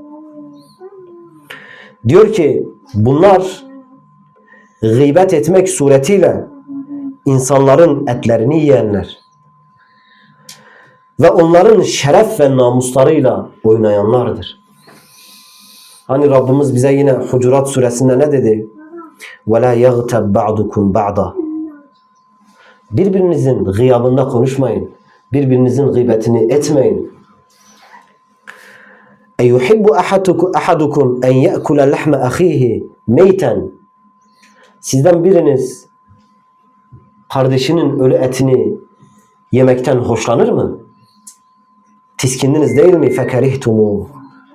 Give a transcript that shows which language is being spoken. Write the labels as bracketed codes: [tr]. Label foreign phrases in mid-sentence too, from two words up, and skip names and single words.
[tr] Diyor ki, bunlar gıybet etmek suretiyle insanların etlerini yiyenler ve onların şeref ve namuslarıyla oynayanlardır. Hani Rabbimiz bize yine Hucurat suresinde ne dedi? [ar] وَلَا يَغْتَبْ بَعْدُكُمْ بَعْضًا. [tr] Birbirinizin gıyabında konuşmayın. Birbirinizin gıybetini etmeyin. [ar] اَيُحِبُّ أَحَدُكُمْ اَنْ يَأْكُلَ لَحْمَ أَخِيهِ مَيْتًا. [tr] Sizden biriniz kardeşinin ölü etini yemekten hoşlanır mı? Tiskindiniz değil mi? [ar] فَكَرِهْتُمُوا.